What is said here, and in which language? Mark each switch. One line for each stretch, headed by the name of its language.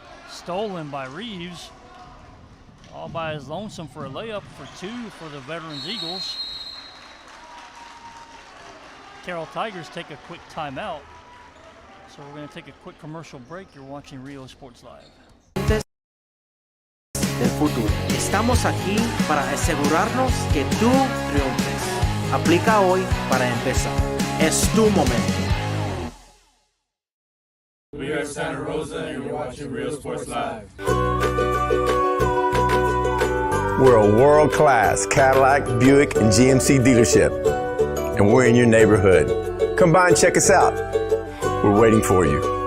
English: Stolen by Reeves. All by his lonesome for a layup for two for the Veterans Eagles. Carroll Tigers take a quick timeout. So we're going to take a quick commercial break. You're watching Rio Sports Live.
Spanish: Del futuro. Estamos aquí para asegurarnos que tú triunfes. Aplica hoy para empezar. Es tu momento.
English: We are Santa Rosa and you're watching Rio Sports Live. We're a world-class Cadillac, Buick, and GMC dealership, and we're in your neighborhood. Come by and check us out. We're waiting for you.